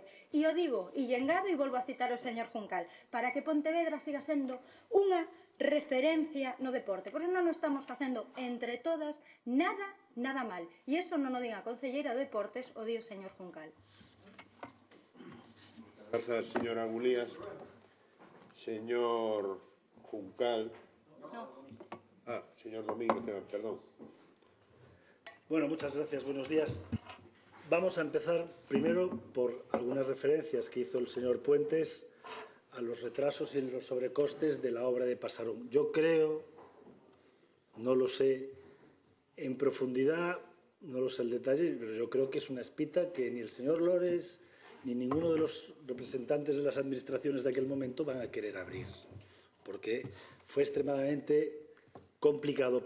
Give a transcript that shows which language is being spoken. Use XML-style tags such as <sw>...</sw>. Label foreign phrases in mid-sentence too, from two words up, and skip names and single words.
<gl>E o digo, e engado, e volvo a citar o señor Juncal, para que Pontevedra siga sendo unha referencia no deporte, porque non o estamos facendo entre todas nada mal. E iso non o diga a concelleira de Deportes, o di o señor Juncal. Grazas, señora Gulías. Señor Juncal.</gl> <es>No. Señor Domingo, perdón. Bueno, muchas gracias. Buenos días. Vamos a empezar primero por algunas referencias que hizo el señor Puentes a los retrasos y los sobrecostes de la obra de Pasarón. Yo creo, no lo sé en profundidad, no lo sé el detalle, pero yo creo que es una espita que ni el señor Lores ni ninguno de los representantes de las administraciones de aquel momento van a querer abrir, porque fue extremadamente complicado.</es>